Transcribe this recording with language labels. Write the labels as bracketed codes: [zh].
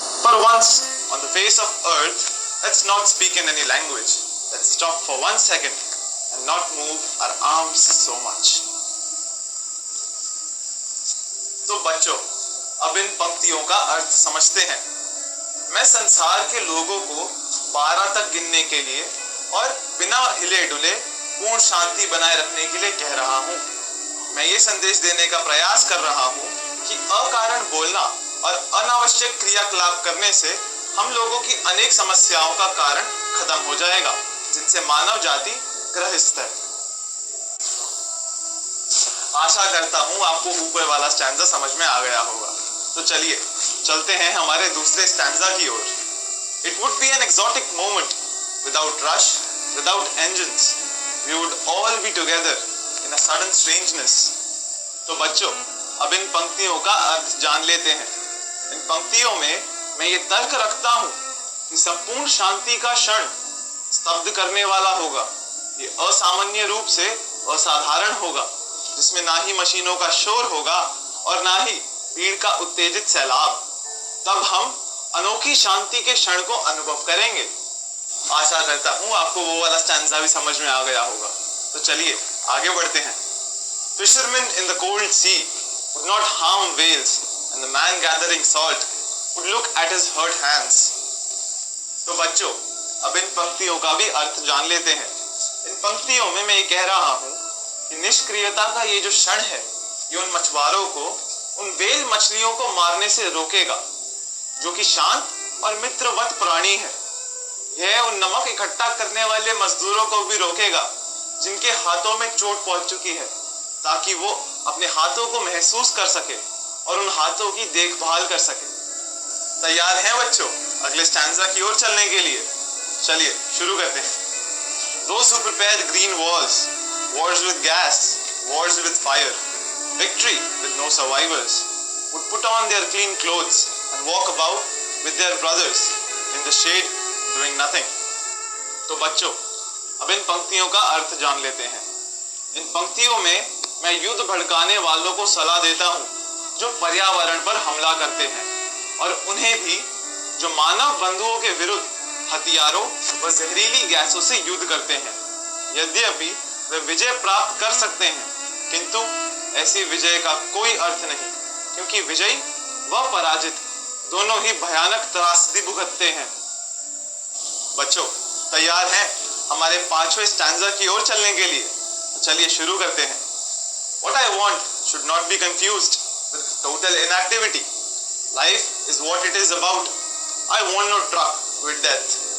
[en] for once on the face of earth, let's not speak in any language. Let's stop for 1 second and not move our arms so much. [hi] तो बच्चों, अब इन पंक्तियों का अर्थ समझते हैं। मैं संसार के लोगों को 12 तक गिनने के लिए और बिना हिले डुले पूर्ण शांति बनाए रखने के लिए कह रहा हूँ। मैं ये संदेश देने का प्रयास कर रहा हूँ कि अकारण बोलना और अनावश्यक क्रियाकलाप करने से हम लोगों की अनेक समस्याओं का कारण खत्म हो जाएगा, जिनसे मानव जाति ग्रसित है। आशा करता हूँ आपको ऊपर वाला स्टैंजा समझ में आ गया होगा। तो चलिए चलते हैं हमारे दूसरे स्टैंजा की ओर। [en] It would be an exotic moment without rush, without engines. We would all be together in a sudden strangeness. [hi] तो बच्चों, अब इन पंक्तियों का अर्थ जान लेते हैं। इन पंक्तियों में मैं ये तर्क रखता हूँ कि संपूर्ण शांति का क्षण स्तब्ध करने वाला होगा। ये असामान्य रूप से असाधारण होगा, जिसमें ना ही मशीनों का शोर होगा और ना ही भीड़ का उत्तेजित सैलाब। तब हम अनोखी शांति के क्षण को अनुभव करेंगे। आशा करता हूँ आपको वो वाला स्टैंजा भी समझ में आ गया होगा। तो चलिए आगे बढ़ते हैं। [en] Fishermen in the cold sea would not harm whales, and the man gathering salt would look at his hurt hands. [hi] तो बच्चों, अब इन पंक्तियों का भी अर्थ जान लेते हैं। इन पंक्तियों में मैं ये कह रहा हूँ कि निष्क्रियता का ये जो क्षण है, ये उन मछुआरों को उन व्हेल मछलियों को मारने से रोकेगा, जो कि शांत और मित्रवत प्राणी है। यह उन नमक इकट्ठा करने वाले मजदूरों को भी रोकेगा, जिनके हाथों में चोट पहुंच चुकी है, ताकि वो अपने हाथों को महसूस कर सके और उन हाथों की देखभाल कर सके। तैयार हैं बच्चों अगले स्टैंजा की ओर चलने के लिए? चलिए शुरू करते हैं। [en] Those who prepared green walls, wars with gas, wars with fire, victory with no survivors, would put on their clean clothes and walk about with their brothers in the shade doing nothing. [hi] तो बच्चों, अब इन पंक्तियों का अर्थ जान लेते हैं। इन पंक्तियों में मैं युद्ध भड़काने वालों को सलाह देता हूँ, जो पर्यावरण पर हमला करते हैं, और उन्हें भी जो मानव बंधुओं के विरुद्ध हथियारों व जहरीली गैसों से युद्ध करते हैं। यद्यपि वे विजय प्राप्त कर सकते हैं, किंतु ऐसी विजय का कोई अर्थ नहीं, क्योंकि विजयी व पराजित दोनों ही भयानक त्रासदी भुगतते हैं। बच्चों, तैयार हैं हमारे 5वें स्टैंजा की ओर चलने के लिए? तो चलिए शुरू करते हैं। [en] What I want should not be confused with total inactivity. Life is what it is about. I want no truck with death.